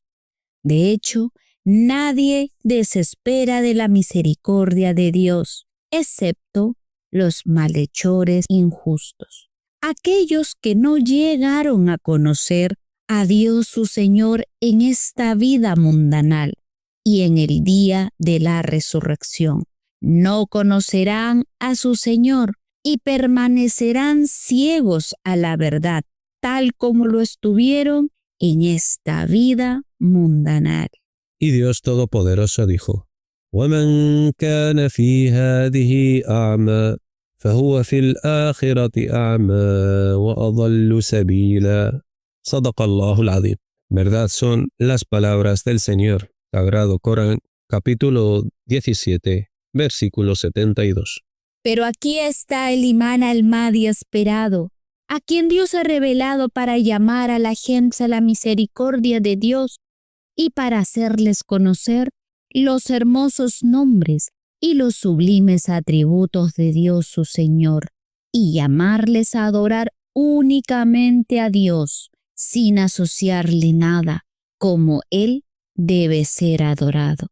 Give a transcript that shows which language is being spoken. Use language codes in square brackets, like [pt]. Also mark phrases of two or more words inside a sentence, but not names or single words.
[es] De hecho, nadie desespera de la misericordia de Dios, excepto los malhechores injustos, aquellos que no llegaron a conocer a Dios su Señor en esta vida mundanal y en el día de la resurrección. No conocerán a su Señor y permanecerán ciegos a la verdad, tal como lo estuvieron en esta vida mundanal. Y Dios Todopoderoso dijo, [ar] وَمَنْ كَانَ فِي هَذِهِ أَعْمَى فَهُوَ فِي الْآخِرَةِ أَعْمَى وَأَضَلُّ سَبِيلًا. صدق الله العظيم. [es] Verdad son las palabras del Señor. Sagrado Corán, capítulo 17, versículo 72. Pero aquí está el imán al-Mahdi esperado, a quien Dios ha revelado para llamar a la gente a la misericordia de Dios y para hacerles conocer los hermosos nombres y los sublimes atributos de Dios su Señor, y llamarles a adorar únicamente a Dios, sin asociarle nada, como Él debe ser adorado.